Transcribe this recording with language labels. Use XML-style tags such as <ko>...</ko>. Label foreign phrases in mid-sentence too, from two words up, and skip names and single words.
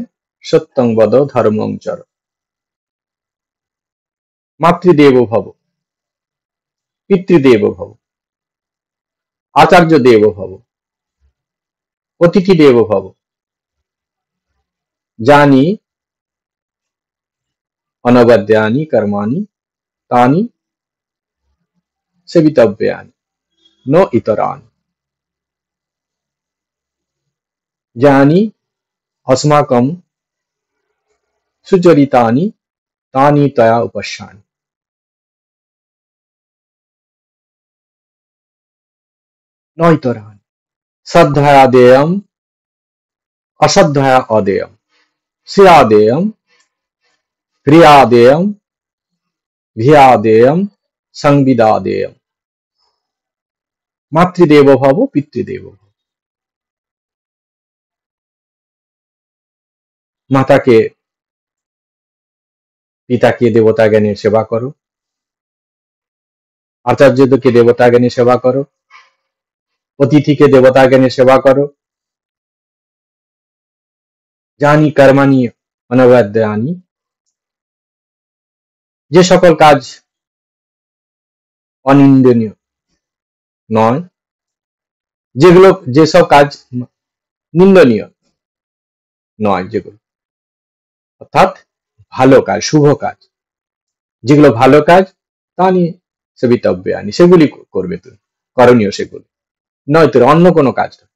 <sa>সত্যং বদ ধর্মং চর, মাতৃদেব ভব, পিতৃদেব ভব, আচার্য দেব ভব, অতিথি দেব ভব, জানি অনবদ্যানি কর্মাণি তানি সেবিতব্যানি ন ইতরানি। জানি अस्माकं सुचरितानि तानि तया उपश्यानि। न इतरानि। श्रद्धया देयम् अश्रद्धया अदेयम्, श्रिया देयम् क्रिया देयम् भिया देयम् संविदा देयम्। मातृदेवो भव पितृदेवो भव।</sa> <bn>माताके পিতাকে দেবতা জ্ঞানের সেবা করো, আচার্যকে দেবতা জ্ঞানের সেবা করো, অতিথিকে দেবতা জ্ঞানের সেবা করো।</bn> <sa>জানি কর্মাণি অনবদ্যানি,</sa> <bn>যে সকল কাজ অনিন্দনীয় নয়, যেসব কাজ নিন্দনীয় নয়, যেগুলো অর্থাৎ ভালো কাজ, শুভ কাজ, যেগুলো ভালো কাজ তা নিয়ে সেবিতব্যানি, সেগুলি করবে তুমি, করণীয় সেগুলি, নয় তোর অন্য কোনো কাজ।</bn>